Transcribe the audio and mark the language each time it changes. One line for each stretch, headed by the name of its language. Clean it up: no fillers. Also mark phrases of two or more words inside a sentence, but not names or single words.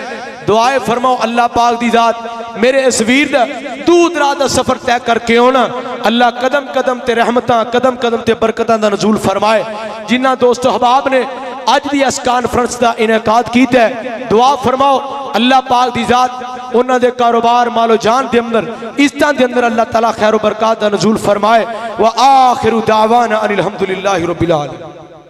Punjabi: دعائیں فرماؤ اللہ پاک دی ذات میرے اس ویر دا دور دراز دا سفر طے کر کے آنا. اللہ قدم قدم تے رحمتاں قدم قدم تے برکتاں دا نزول فرمائے. جنہاں دوست احباب نے اج دی اس کانفرنس کا انعقاد کیتا ہے، دعا فرماؤ اللہ پاک دی ذات انہاں دے کاروبار مال و جان دے اندر عزتاں دے اندر اللہ تعالیٰ خیر و برکت دا نزول فرمائے.
Arabic: وآخر دعوانا أن الحمد لله رب العالمين.